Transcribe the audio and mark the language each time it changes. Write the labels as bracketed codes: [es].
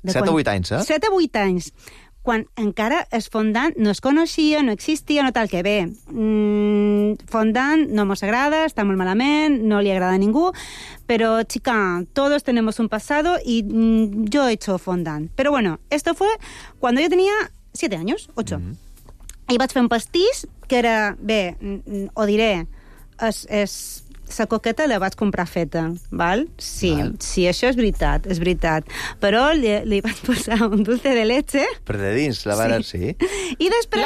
[ca] 7 o 8 anys, eh? 7 o 8 anys, quan encara el fondant no es coneixia, no existia, no tal que bé. Fondant no mos agrada, està molt malament, no li agrada a ningú, però, xica, [es] todos tenemos un pasado [ca] i jo [es] he hecho [ca] fondant. [es] Però bueno, esto fue cuando yo tenía 7 años, 8. [ca] Mm-hmm. I vaig fer un pastís que era, bé, ho diré, és... La coqueta la vaig comprar feta, val? Sí, val. Sí, això és veritat, és veritat. Però li vaig posar un dulce de leche. Per de dins, la vara, sí. I després...